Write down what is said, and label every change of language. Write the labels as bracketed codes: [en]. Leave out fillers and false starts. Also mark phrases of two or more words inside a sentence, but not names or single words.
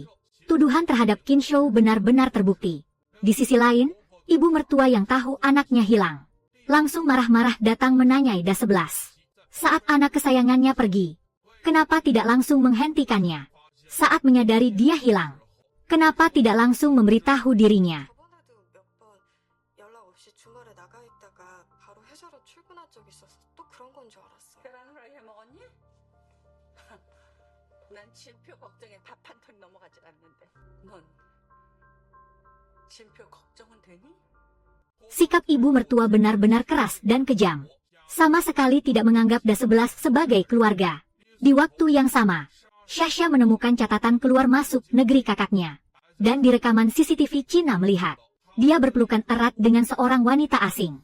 [id] Tuduhan terhadap Qin Shou benar-benar terbukti. Di sisi lain, ibu mertua yang tahu anaknya hilang langsung marah-marah datang menanyai Da 11. Saat anak kesayangannya pergi, kenapa tidak langsung menghentikannya? Saat menyadari dia hilang, kenapa tidak langsung memberitahu dirinya? [ko] 저번에도 몇 번 연락 없이 주말에 나가 있다가 바로 회사로 출근한 적 있어서 또 그런 건 줄 알았어. 계란후라이 해 먹었니? 난 진표 걱정에 밥 한 톨 넘어가질 않는데 넌 진표 걱정은 되니? [id] Sikap ibu mertua benar-benar keras dan kejam. Sama sekali tidak menganggap Da 11 sebagai keluarga. Di waktu yang sama, Shasha menemukan catatan keluar masuk negeri kakaknya. Dan di rekaman CCTV Cina melihat, dia berpelukan erat dengan seorang wanita asing.